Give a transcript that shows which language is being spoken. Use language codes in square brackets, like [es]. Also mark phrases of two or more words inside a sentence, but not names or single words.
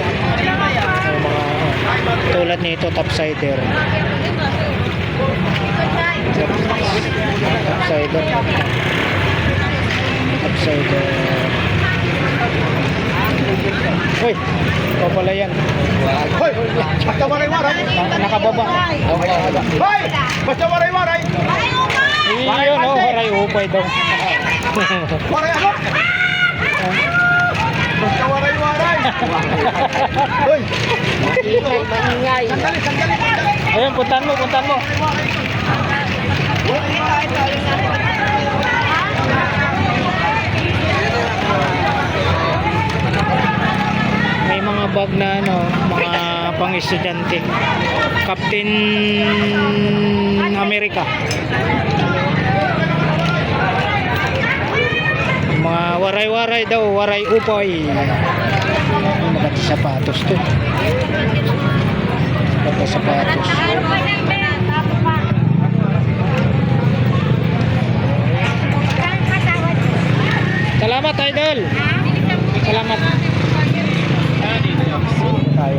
[tl] Yung mga tulad nito, topsider. Topsider. Hoy, ikaw pala yan. Hoy! Basta waray-waray! Nakababa. Hoy! Basta waray-waray! Iyon waray upay daw. Waray ako! Basta waray-waray! Hoy! Sandali! Ayun, puntan mo. May mga bag na mga pang-estudyante. Captain America. Mga waray-waray daw, waray upay. Maganda sapatos to. Maganda sapatos. Salamat idol. Salamat. Tayo.